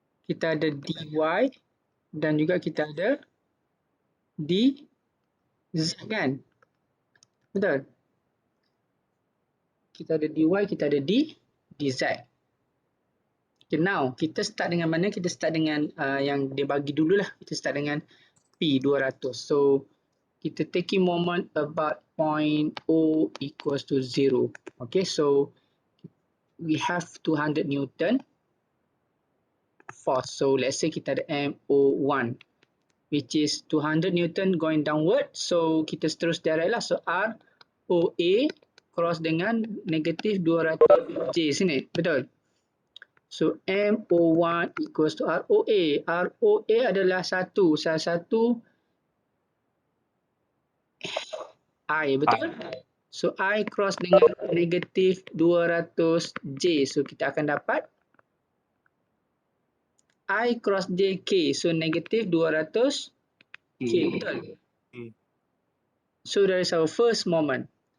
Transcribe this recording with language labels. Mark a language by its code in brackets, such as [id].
[ms] dy dan juga kita ada dz kan? Betul? Kita ada dy, kita ada dz. [en] Okay, now [ms] kita start dengan mana? Kita start dengan yang dia bagi dulu lah. Kita start dengan P 200. [en] So kita taking moment about point O equals to 0. Okay, so we have 200 Newton force. So let's say [ms] kita ada [en] MO1 which is 200 Newton going downward. [ms] So kita terus direct lah. So R OA cross dengan negatif 200 J sini. Betul? [en] So MO1 equals to ROA. [ms] ROA adalah salah satu I, betul? So I cross dengan negatif 200 J. So kita akan dapat I cross JK. So negatif 200 K. Betul? [en] okay. So that is our first moment.